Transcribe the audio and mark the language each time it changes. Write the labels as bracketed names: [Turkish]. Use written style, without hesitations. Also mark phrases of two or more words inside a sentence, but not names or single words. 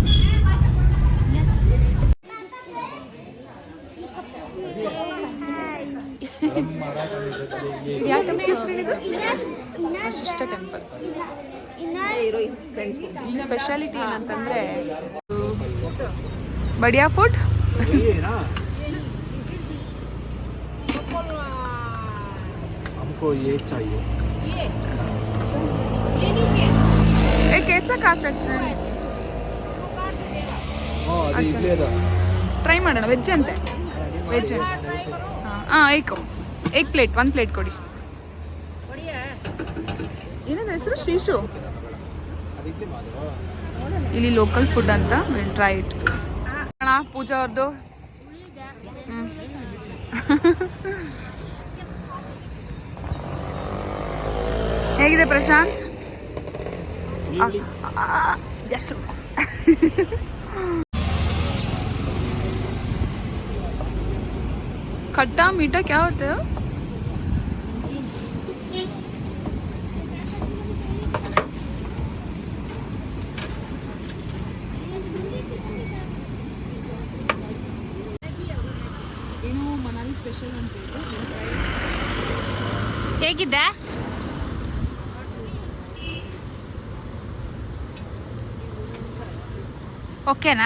[Kannada] ಇದು ಯಾವ ಟೆಂಪಲ್ ಹೆಸರು? ಇದು ವಶಿಷ್ಠ ಟೆಂಪಲ್. ಈ ಸ್ಪೆಷಾಲಿಟಿ ಏನಂತಂದರೆ ಬಡಿಯಾ ಫುಡ್. [Hindi] हमको ये चाहिए। ये कैसा खा सकते हैं? [Kannada] ಟ್ರೈ ಮಾಡೋಣ. ವೆಜ್ ಅಂತೆ, ವೆಜ್. ಹಾಂ ಏಕ್ ಪ್ಲೇಟ್, 1 ಪ್ಲೇಟ್ ಕೊಡಿ. ಏನದ ಹೆಸರು? ಶೀಶು. ಇಲ್ಲಿ [English] local food [Kannada] ಅಂತ. [English] will try it. [Kannada] ಪೂಜಾ ಅವ್ರದ್ದು. ಹೇಗಿದೆ ಪ್ರಶಾಂತ್? [Hindi] खट्टा मीठा क्या होता है? [Kannada] ಏನು ಮನಾಲಿ ಸ್ಪೆಷಲ್ ಅಂತ ಹೇಗಿದೆ? ಓಕೆನಾ?